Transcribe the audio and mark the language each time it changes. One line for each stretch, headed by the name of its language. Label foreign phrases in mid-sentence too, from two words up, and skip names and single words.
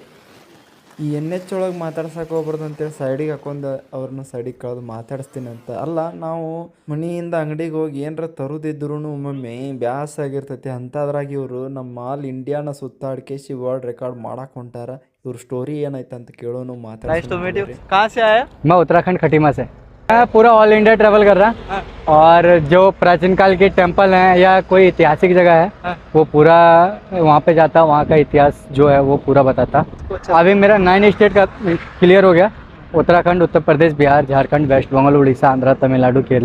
Kannada: ಈ NH ಒಳಗೆ ಮಾತಾಡ್ಸಕ್ಕೆ ಹೋಗ್ಬಾರ್ದು ಅಂತೇಳಿ ಸೈಡಿಗೆ ಹಾಕೊಂಡು ಅವ್ರನ್ನ ಸೈಡಿಗೆ ಕಳೆದು ಮಾತಾಡಿಸ್ತೀನಿ ಅಂತ. ಅಲ್ಲ, ನಾವು ಮನೆಯಿಂದ ಅಂಗಡಿಗೆ ಹೋಗಿ ಏನರ ತರೋದಿದ್ರು ಒಮ್ಮೊಮ್ಮೆ ಬ್ಯಾಸ ಆಗಿರ್ತೈತಿ. ಅಂಥದ್ರಾಗ ಇವರು ನಮ್ಮ
English: all India na
Kannada: ಸುತ್ತಾಡ್ಕೇಸಿ
English: world record
Kannada: ಮಾಡಕ್ಕೆ ಹೊಂಟಾರ. ಇವ್ರ ಸ್ಟೋರಿ ಏನೈತೆ ಅಂತ ಕೇಳೋನು, ಮಾತಾಡ್ತೀನಿ.
Hindi: मैं उत्तराखंड खटीमा से। मैं पूरा
English: all India travel
Hindi: कर रहा और जो प्राचीन काल के टेम्पल हैं या कोई ऐतिहासिक जगह है वो पूरा वहाँ पे जाता, वहाँ का इतिहास जो है वो पूरा बताता। अभी मेरा 9 स्टेट का क्लियर हो गया। उत्तराखंड, उत्तर प्रदेश, बिहार, झारखंड, वेस्ट बंगाल, उड़ीसा, आंध्रा, तमिलनाडु, केरला।